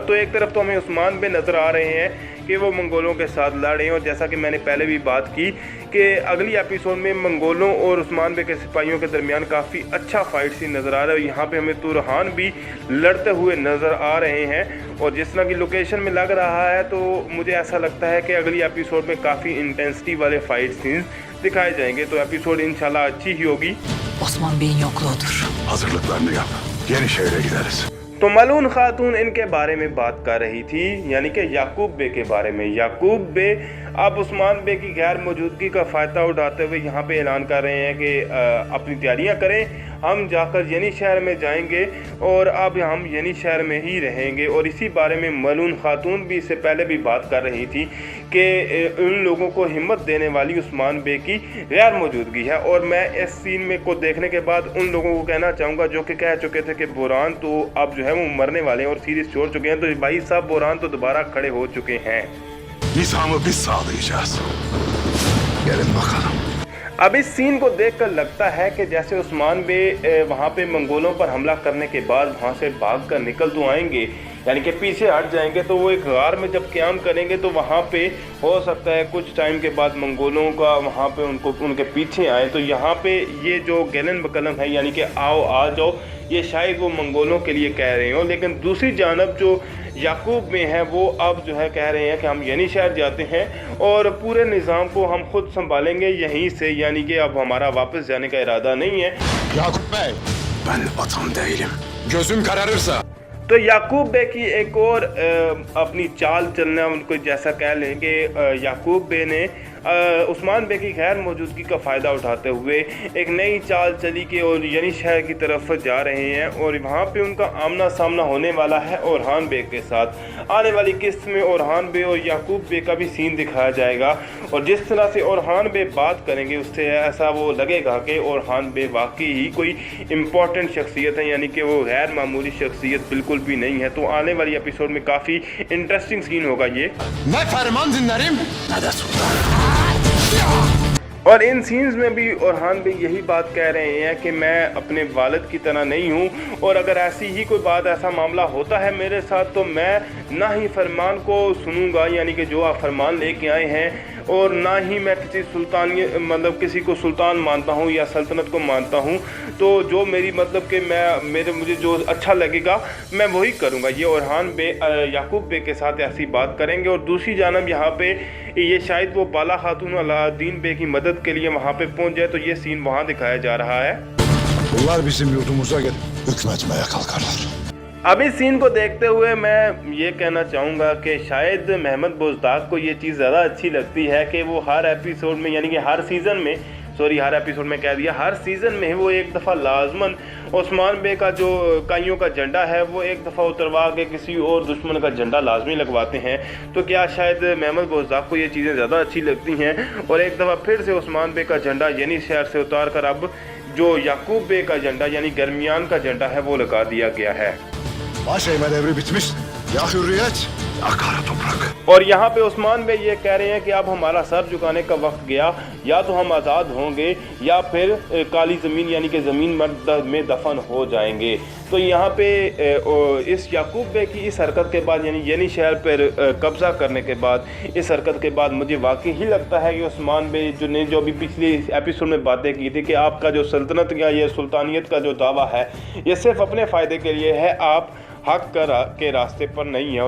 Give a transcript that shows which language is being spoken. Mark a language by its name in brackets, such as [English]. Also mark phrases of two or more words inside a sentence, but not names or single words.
[Hindi] तो एक तरफ तो हमें उस्मान बे नज़र आ रहे हैं कि वो मंगोलों के साथ लड़ रहे हैं, और जैसा कि मैंने पहले भी बात की कि अगली एपिसोड में मंगोलों और उस्मान बे के सिपाहियों के दरमियान काफ़ी अच्छा [English] fight scene [Hindi] नज़र आ रहा है। यहाँ पे हमें तुरहान भी लड़ते हुए नज़र आ रहे हैं, और जिस तरह की लोकेशन में लग रहा है तो मुझे ऐसा लगता है कि अगली एपिसोड में काफ़ी इंटेंसिटी वाले [English] fight scenes [Hindi] दिखाए जाएंगे। तो एपिसोड इंशाल्लाह अच्छी ही होगी। [Turkish] Osman Bey'in yokluğudur. Hazırlıklarını yap. Yeni şehre gideriz. [Hindi] तो मलून खातून इनके बारे में बात कर रही थी, यानी कि याकूब बे के बारे में। याकूब बे अब उस्मान बे की गैर मौजूदगी का फ़ायदा उठाते हुए यहाँ पे ऐलान कर रहे हैं कि अपनी तैयारियाँ करें, हम जाकर यनी शहर में जाएंगे और अब हम यनी शहर में ही रहेंगे। और इसी बारे में मलून खातून भी इससे पहले भी बात कर रही थी कि उन लोगों को हिम्मत देने वाली उस्मान बे की गैर मौजूदगी है। और मैं इस सीन में को देखने के बाद उन लोगों को कहना चाहूँगा जो कि कह चुके थे कि बुरहान तो अब जो है वो मरने वाले हैं और सीरीज़ छोड़ चुके हैं, तो भाई साहब बुरहान तो दोबारा खड़े हो चुके हैं। [Turkish] Nizamı biz sağlayacağız. Gelin bakalım. [Hindi] अब इस सीन को देखकर लगता है कि जैसे उस्मान बे वहाँ पे मंगोलों पर हमला करने के बाद वहाँ से भाग कर निकल तो आएंगे, यानी कि पीछे हट जाएंगे, तो वो एक गार में जब क़याम करेंगे तो वहाँ पे हो सकता है कुछ टाइम के बाद मंगोलों का वहाँ पे उनके पीछे आए। तो यहाँ पे ये जो [Turkish] Gelin bakalım [Hindi] है, यानी कि आओ आ जाओ, ये शायद वो मंगोलों के लिए कह रहे हो। लेकिन दूसरी जानब जो याकूब में है वो अब जो है कह रहे हैं कि हम यनी शहर जाते हैं और पूरे निज़ाम को हम खुद संभालेंगे यहीं से, यानी कि अब हमारा वापस जाने का इरादा नहीं है। [Turkish] Yakup Bey, Ben vatan değilim. Gözüm kararırsa. [Hindi] तो याकूब बे की एक और अपनी चाल चलना उनको जैसा कह लेंगे, याकूब बे ने उस्मान बे की गैर मौजूदगी का फ़ायदा उठाते हुए एक नई चाल चली कि और यनी शहर की तरफ जा रहे हैं और वहाँ पे उनका आमना सामना होने वाला है ओरहान बे के साथ। आने वाली किस्त में ओरहान बे और याकूब बे का भी सीन दिखाया जाएगा और जिस तरह से ओरहान बे बात करेंगे उससे ऐसा वो लगेगा कि ओरहान बे वाकई ही कोई इम्पोर्टेंट शख्सियत है, यानी कि वो गैर मामूली शख्सियत बिल्कुल भी नहीं है। तो आने वाली एपिसोड में काफ़ी [English] interesting scene [Hindi] होगा ये। [Turkish] ne ferman dinlerim Ne de sultan. [Hindi] और इन सीन्स में भी ओरहान भी यही बात कह रहे हैं कि मैं अपने वालिद की तरह नहीं हूँ और अगर ऐसी ही कोई बात, ऐसा मामला होता है मेरे साथ तो मैं ना ही फरमान को सुनूंगा, यानी कि जो आप फरमान लेके आए हैं, और ना ही मैं किसी सुल्तान मतलब किसी को सुल्तान मानता हूँ या सल्तनत को मानता हूँ। तो जो मेरी मतलब कि मुझे जो अच्छा लगेगा मैं वही करूँगा। ये ओरहान बे याकूब बे के साथ ऐसी बात करेंगे। और दूसरी जानब यहाँ पे ये शायद वो बाला खातून अलाउद्दीन बे की मदद के लिए वहाँ पे पहुँच जाए, तो ये सीन वहाँ दिखाया जा रहा है। [Turkish] Bunlar bizim yurdumuza gelip hükmetmeye kalkarlar. [Hindi] अब इस सीन को देखते हुए मैं ये कहना चाहूँगा कि शायद महमद बुज़दाक को ये चीज़ ज़्यादा अच्छी लगती है कि वो हर एपिसोड में, यानी कि हर सीज़न में, हर एपिसोड में कह दिया, हर सीज़न में वो एक दफ़ा लाजमन उस्मान बे का जो काइयों का झंडा है वो एक दफ़ा उतरवा के किसी और दुश्मन का झंडा लाजमी लगवाते हैं। तो क्या शायद महमद बुज़दाक को ये चीज़ें ज़्यादा अच्छी लगती हैं और एक दफ़ा फिर से उस्मान बे का झंडा यनी शहर से उतार कर अब जो याकूब बे का झंडा यानी दरमियान का झंडा है वो लगा दिया गया है। [Turkish] Baş eğme devri bitmiş. Ya hürriyet, Ya kara toprak. [Hindi] और यहाँ पे उस्मान बे ये कह रहे हैं कि अब हमारा सर झुकाने का वक्त गया, या तो हम आज़ाद होंगे या फिर काली ज़मीन यानी कि ज़मीन मर्द में दफन हो जाएंगे। तो यहाँ पे इस याकूब बे की इस हरकत के बाद, यानी यनी शहर पर कब्ज़ा करने के बाद, इस हरकत के बाद मुझे वाकई ही लगता है कि उस्मान बे जो अभी पिछले एपिसोड में बातें की थी कि आपका जो सल्तनत या ये सुल्तानियत का जो दावा है ये सिर्फ अपने फ़ायदे के लिए है, आप हक के रास्ते पर नहीं है।